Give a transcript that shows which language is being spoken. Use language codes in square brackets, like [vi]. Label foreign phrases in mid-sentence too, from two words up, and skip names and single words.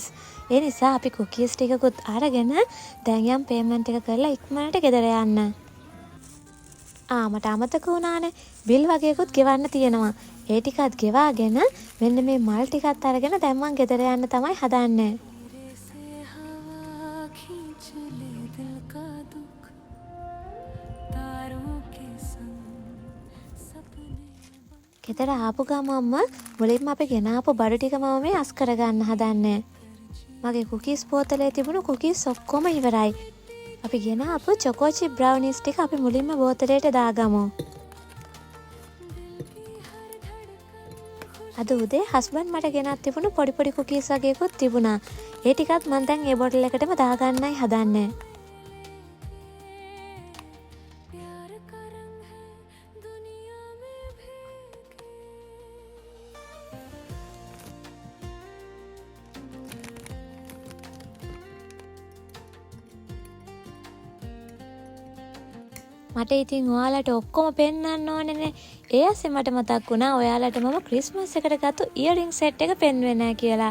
[si] ඒ නිසා අපි කුකීස් ටිකකුත් අරගෙන දැන් යම් පේමන්ට් එක කරලා ඉක්මනට ගෙදර යන්න. මට අමතක වුණානේ බිල් වගේකුත් ගෙවන්න තියෙනවා. ඒ ටිකත් ගෙවාගෙන මෙන්න මේ මල් ටිකත් අරගෙන දැන් මං ගෙදර යන්න තමයි හදන්නේ. [hi] से हवा खींच ले दिल का दुख तारों के संग सपने [si] ගෙදර ආපු ගමන්ම මුලින්ම අපි ගෙනාපු බඩු ටික මම මේ අස් කරගන්න හදන්නේ. මගේ කුකීස් බෝතලේ තිබුණු කුකීස් ඔක්කොම ඉවරයි. අපි ගෙනාපු [en] choco chip brownies [si] ටික අපි මුලින්ම බෝතලයට දාගමු. අද උදේ හස්බන්ඩ් මට ගෙනත් තිබුණු පොඩි කුකීස් වගේකුත් තිබුණා. ඒ ටිකත් මම දැන් ඒ බෝටල් එකටම දාගන්නයි හදන්නේ. [hi] प्यार का रंग है दुनिया में भीगे [si] මට ඉතින් ඔයාලට ඔක්කොම පෙන්වන්න ඕනේනේ. ඒ ඇස්සේ මට මතක් වුණා ඔයාලට මම ක්‍රිස්මස් එකට ගත්ත [en] earring set [si] එක පෙන්වෙන්නේ නැහැ කියලා.